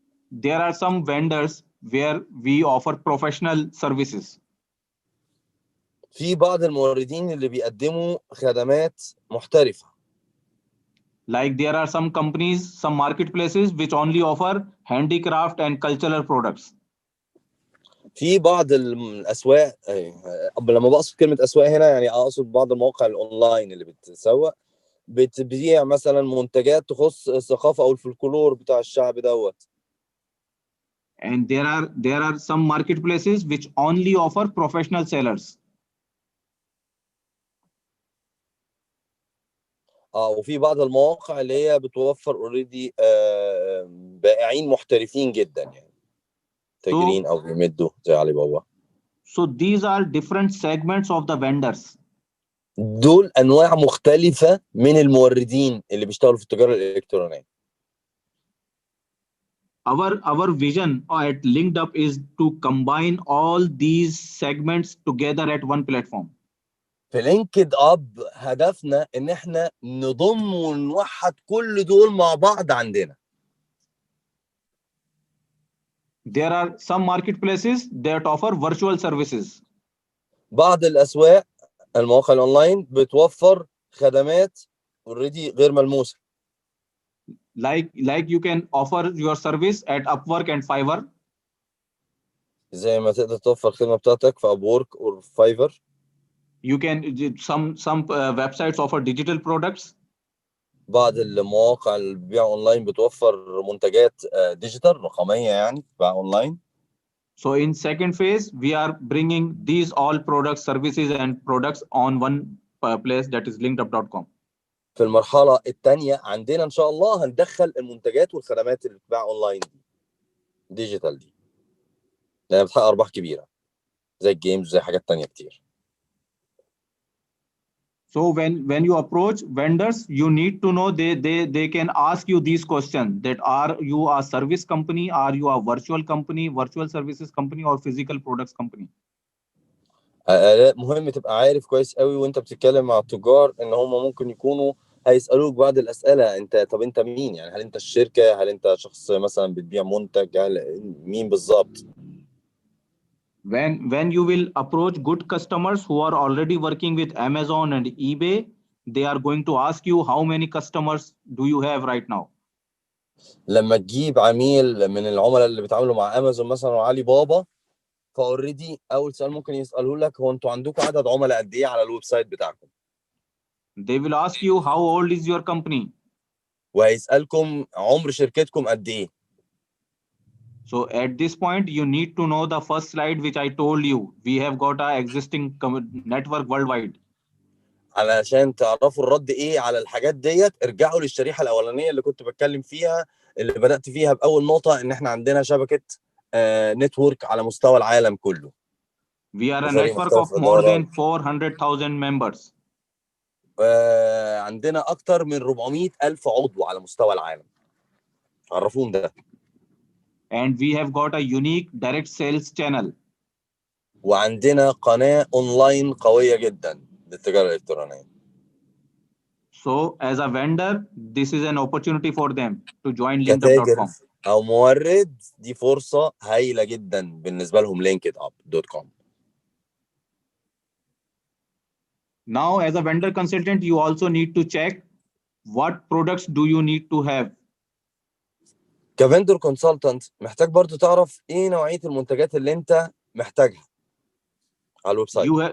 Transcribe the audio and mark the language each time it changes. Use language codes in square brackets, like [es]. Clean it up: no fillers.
[en] There are some vendors where we offer professional services. [ar] في بعض الموردين اللي بيقدموا خدمات محترفة. [en] Like there are some companies, some marketplaces which only offer handicraft and cultural products. [ar] في بعض الاسواق لما بقصد كلمة اسواق هنا يعني اقصد بعض المواقع الاونلاين اللي بتسوق بتبيع مثلا منتجات تخص الثقافة او الفلكلور بتاع الشعب دوت. [en] And there are some marketplaces which only offer professional sellers. [ar] وفي بعض المواقع اللي هي بتوفر اوريدي بائعين محترفين جدا يعني تاجرين او بيمدوا زي علي بابا. [en] So these are different segments of the vendors. [ar] دول انواع مختلفة من الموردين اللي بيشتغلوا في التجارة الالكترونية. [en] Our vision at LinkedUp is to combine all these segments together at one platform. [ar] في لينكد اب هدفنا ان احنا نضم ونوحد كل دول مع بعض عندنا. [en] There are some marketplaces that offer virtual services. [ar] بعض الاسواق المواقع الاونلاين بتوفر خدمات اوريدي غير ملموسة. [en] Like you can offer your service at Upwork and Fiverr. [ar] زي ما تقدر توفر الخدمة بتاعتك في Upwork or Fiverr. [en] You can some websites offer digital products. [ar] بعض المواقع البيع اونلاين بتوفر منتجات ديجيتال رقميه يعني بتباع اونلاين. [en] So in second phase, we are bringing these all products, services, and products on one place, that is linkedup.com. [ar] في المرحله الثانيه عندنا ان شاء الله هندخل المنتجات والخدمات اللي بتتباع اونلاين ديجيتال دي، لانها بتحقق ارباح كبيره زي الجيمز وزي حاجات تانية كتير. [en] So when you approach vendors, you need to know they can ask you these questions, that are you a service company, are you a virtual company, virtual services company, or physical products company. [ar] مهم تبقى عارف كويس قوي وانت بتتكلم مع التجار ان هم ممكن يكونوا هيسألوك بعض الأسئلة. طب انت مين؟ يعني هل انت الشركة؟ هل انت شخص مثلا بتبيع منتج؟ مين بالظبط؟ [en] When you will approach good customers who are already working with Amazon and eBay, they are going to ask you how many customers do you have right now. [ar] لما تجيب عميل من العملاء اللي بيتعاملوا مع امازون مثلا وعلي بابا، فاوريدي اول سؤال ممكن يسأله لك هو انتوا عندكم عدد عملاء قد ايه على الويب سايت بتاعكم؟ [en] They will ask you how old is your company. [ar] وهيسألكم عمر شركتكم قد ايه؟ [en] So at this point, you need to know the first slide which I told you. We have got our existing network worldwide. [ar] علشان تعرفوا الرد ايه على الحاجات ديت ارجعوا للشريحه الاولانيه اللي كنت بتكلم فيها، اللي بدات فيها باول نقطه ان احنا عندنا شبكه نتورك على مستوى العالم كله. [en] We are a [ar] بفريق [en] network [ar] مختلف [en] of more [ar] الادارات. [en] than 400,000 members. [ar] عندنا اكتر من 400,000 عضو على مستوى العالم. عرفوهم ده. [en] And we have got a unique direct sales channel. [ar] وعندنا قناه اونلاين قويه جدا للتجاره الالكترونيه. [en] So as a vendor, this is an opportunity for them to join [ar] كتاجر [en] linkedup.com. [ar] او مورد دي فرصه هايله جدا بالنسبه لهم linkedup.com. [en] Now, as a vendor consultant, you also need to check what products do you need to have. [ar] كفندور كونسلتنت محتاج برضو تعرف ايه نوعيه المنتجات اللي انت محتاجها على الويب سايت.